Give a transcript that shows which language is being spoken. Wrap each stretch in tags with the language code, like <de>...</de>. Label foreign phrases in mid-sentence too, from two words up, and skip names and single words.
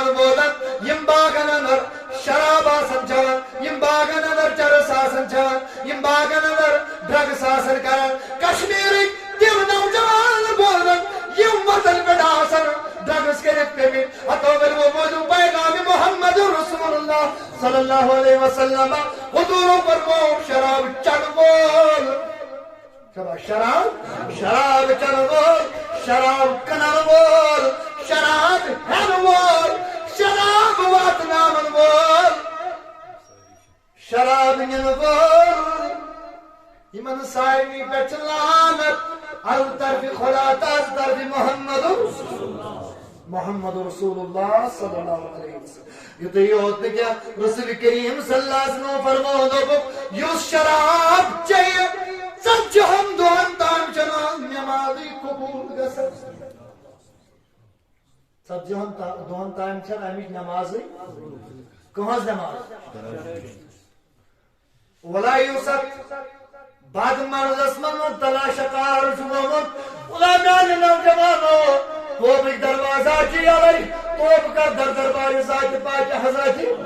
<ks>بوزان یِم باغن انٛدر شراب آسان چٮ۪وان یِم باغن انٛدر چرس آسان چٮ۪وان یِم باغن انٛدر ڈرگس آسان کران کشمیٖرٕکۍ تِم نوجوان بوزان یِم وطن پٮ۪ٹھ آسان ڈرگس کٔرِتھ پیٚمٕتۍ ہتو بلو بوزو پیغام</ks> <ar>محمد رسول اللہ صلی اللہ علیہ وسلم</ar> <ks>حضورو فرمو شراب چٮ۪ن وول شراب چٮ۪ن وول شراب کٕنن وول شراب ہٮ۪نہٕ وول شراب واتناون وول شراب نِنہٕ وول یِمن سارنٕے پٮ۪ٹھ چھِ لعنت از طرفِ خدا تس طرفِ</ks> <ar>محمد رسول اللہ صلی اللہ علیہ وسلم</ar> <ks>یُتُے یوت نہٕ کینٛہہ رسول کریم</ks> <ar>صلی اللہ علیہ وسلم</ar> <ks>فرمو دوٚپُکھ یُس شراب چیٚیہِ ژتجِہن دۄہن تام چھنہٕ نٮ۪مازٕے قبوٗل گژھان ژتجِہن دۄہن تام چھنہٕ امِچ نٮ۪مازٕے کٕہٕنٛز نٮ۪ماز ولا یوٗسف بد مرضس منٛز مُبتلا شکار چھُ گوٚمُت ولا میانہِ نوجوانو توبٕکۍ دروازا چھِ یلے توبہٕ کر دربارِ ذاتِ پاکہِ حضرتِ</ks>